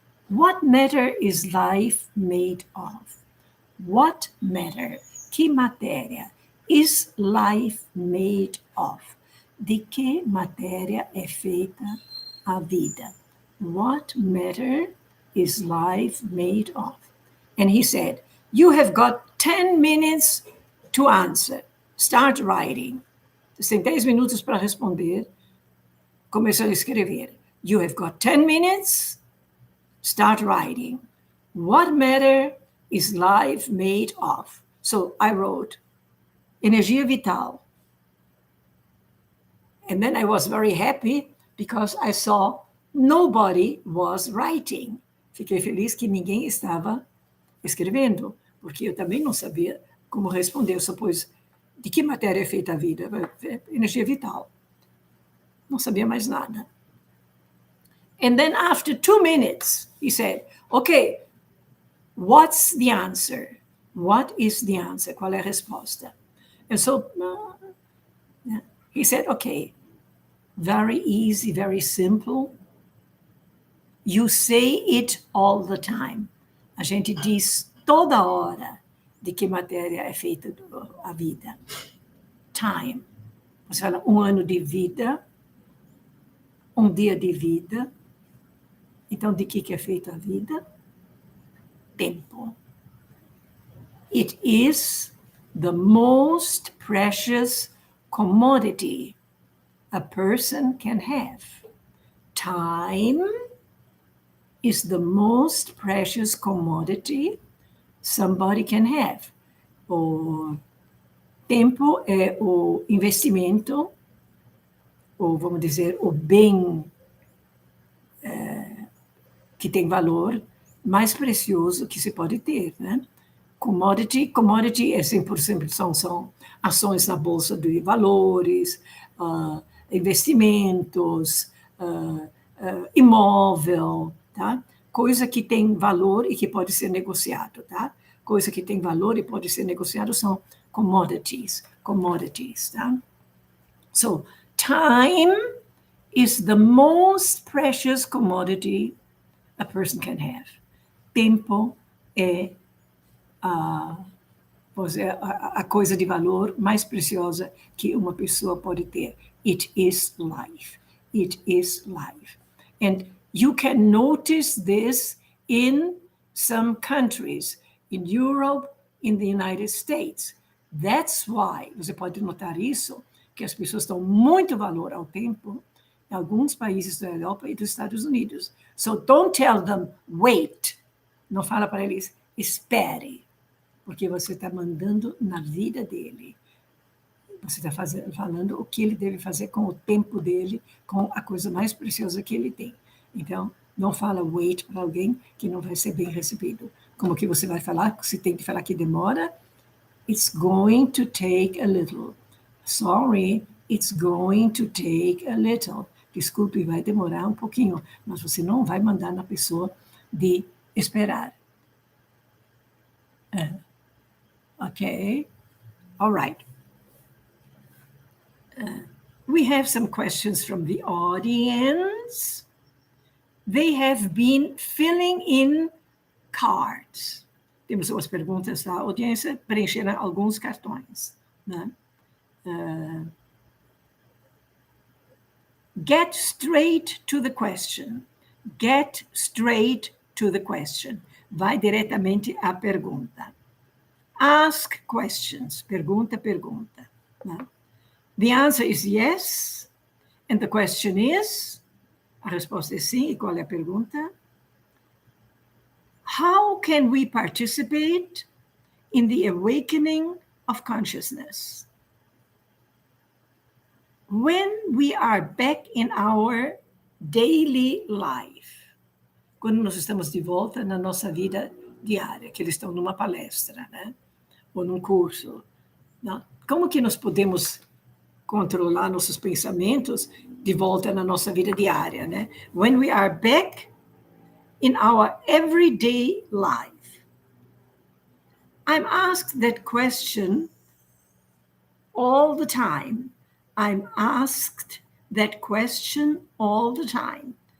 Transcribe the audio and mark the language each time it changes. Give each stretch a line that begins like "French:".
English: What matter is life made of? What matter
Portuguese: que matéria?
English: Is life made of?
Portuguese: De que matéria é feita a vida?
English: What matter is life made of? And he said, you have got 10 minutes to answer. Start writing.
Portuguese: Você tem 10 minutos para responder. Começou a escrever.
English: You have got 10 minutes. Start writing. What matter is life made of? So I wrote,
Portuguese: energia vital.
English: And then I was very happy because I saw nobody was writing.
Portuguese: Fiquei feliz que ninguém estava escrevendo, porque eu também não sabia como responder. Eu só pus, de que matéria é feita a vida? Energia vital. Não sabia mais nada.
English: And then after 2 minutes, he said, okay, what's the answer? What is the answer?
Portuguese: Qual é a resposta?
English: And so he said, okay, very easy, very simple. You say it all the time.
Portuguese: A gente diz toda hora de que matéria é feita a vida. Time. Você fala 1 ano de vida, 1 dia de vida. Então, de que é feita a vida? Tempo.
English: It is the most precious commodity a person can have. Time is the most precious commodity somebody can have.
Portuguese: O tempo é o investimento, ou vamos dizer, o bem que tem valor mais precioso que se pode ter, né? Commodity é 100%, são ações na bolsa de valores, investimentos, imóvel, tá? Coisa que tem valor e que pode ser negociado, tá? Coisa que tem valor e pode ser negociado são commodities, tá?
English: So, time is the most precious commodity a person can have.
Portuguese: Tempo é a coisa de valor mais preciosa que uma pessoa pode ter.
English: It is life. It is life. And you can notice this in some countries, in Europe, in the United States. That's why,
Portuguese: você pode notar isso, que as pessoas dão muito valor ao tempo em alguns países da Europa e dos Estados Unidos.
English: So don't tell them, wait.
Portuguese: Não fala para eles, espere, porque você está mandando na vida dele. Você está falando o que ele deve fazer com o tempo dele, com a coisa mais preciosa que ele tem. Então, não fala wait para alguém que não vai ser bem recebido. Como que você vai falar? Se tem que falar que demora,
English: it's going to take a little. Sorry, it's going to take a little.
Portuguese: Desculpe, vai demorar um pouquinho, mas você não vai mandar na pessoa de esperar.
English: Okay, all right. We have some questions from the audience. They have been filling in cards.
Portuguese: Temos umas perguntas da audiência, preencheram alguns cartões, né?
English: Get straight to the question. Get straight to the question.
Portuguese: Vai diretamente à pergunta.
English: Ask questions.
Portuguese: Pergunta. Né?
English: The answer is yes. And the question is,
Portuguese: a resposta é sim. E qual é a pergunta?
English: How can we participate in the awakening of consciousness? When we are back in our daily life,
Portuguese: quando nós estamos de volta na nossa vida diária, que eles estão numa palestra, né? Ou num curso, né? Como que nós podemos controlar nossos pensamentos de volta na nossa vida diária, né?
English: When we are back in our everyday life. I'm asked that question all the time. I'm asked that question all the time.